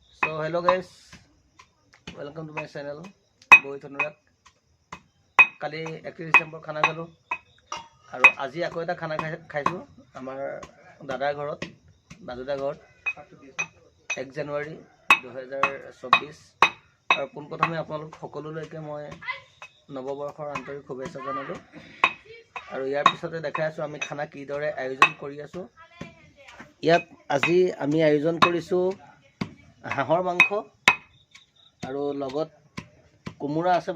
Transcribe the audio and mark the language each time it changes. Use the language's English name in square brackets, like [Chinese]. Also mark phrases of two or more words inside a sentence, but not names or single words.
[English] hello guys, welcome to my channel. Bohit Anurak. [Assamese] কালি 31 December খানা খালো। আৰু আজি আকৌ এটা খানা খাইছু আমাৰ দাদাৰ ঘৰত, বাজুদা ঘৰ 1 January 2024. আৰু পোন প্ৰথমে আপোনালোক সকলো লৈকে মই নৱবৰ্ষৰ আন্তৰিক শুভেচ্ছা জনালো। আৰু ইয়াৰ পিছতে দেখাই আছো আমি খানা কি দৰে আয়োজন কৰি আছো। ইয়াত আজি আমি আয়োজন কৰিছো হাঁহৰ মাংস আৰু লগত কোমোৰা আছে।